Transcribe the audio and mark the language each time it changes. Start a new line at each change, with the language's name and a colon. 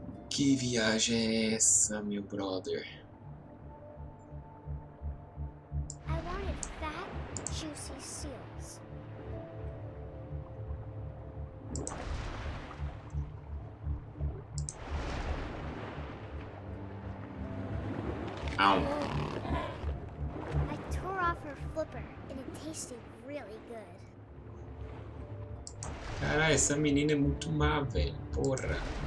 Portuguese: Que viagem é essa, meu brother?
English: I wanted fat, juicy seals. Au. I tore off her flipper and it tasted really good.
Portuguese: Caralho, essa menina é muito má, velho. Porra.